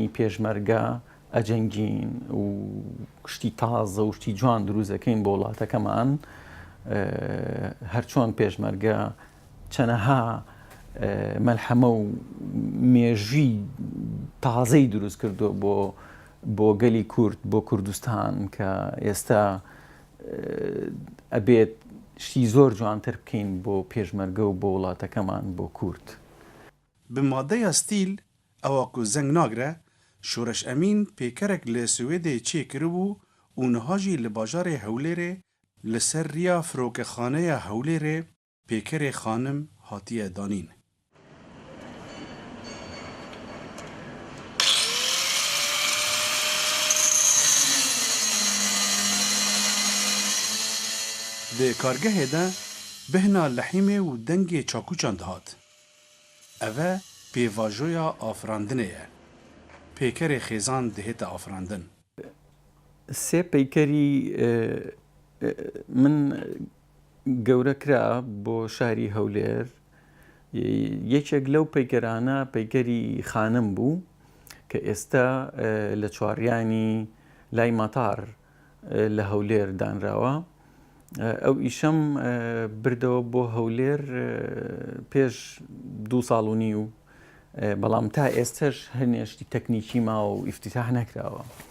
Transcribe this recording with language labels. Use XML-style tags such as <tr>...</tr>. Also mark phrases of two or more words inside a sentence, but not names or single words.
<ckb>پێشمەرگە ئەجەنگین و شتی تازە و شتی جوان دروستەکەین بۆ وڵاتەکەمان هەرچۆن پێشمەرگە چەنەها مەلحەمە و مێژوی تازەی دروست کردو بۆ گەلی کورد بۆ کوردستان کە ئێستا ئەبێت شتی زۆر جوانتر بکەین بۆ پێشمەرگە و بۆ وڵاتەکەمان بۆ کورد</ckb> <ku>bi madeya stîl ewa ku zeng nagre Şoreş Emîn pêkerek li Swêdê çêkiribû û niha jî li bajarê Hewlêrê li ser riya Firokexaneya Hewlêrê pêkerê xanim hatiye danîn. Di kargehê de bihna lehîmê û dengê çakûçan dihat. Ev e pêvajoya afirandinê ye. پێکەرێ خێزان دەهێتە ئافراندن.</ku> <ckb>سێ پەیکەری من گەورە کرا بۆ شاری هەولێر یەکێک لەو پەیکەرانە پەیکەری خانم بوو کە ئێستا لە چواریانی لای ماتار لە هەولێر دانراوە ئەو ئیشەم بردەوە بۆ هەولێر پێش 2 ساڵ و نیو بەڵام تا ئێستش هەنێشتی تەکنیکی ماوە و ئیفتتاح نەکراوە</ckb>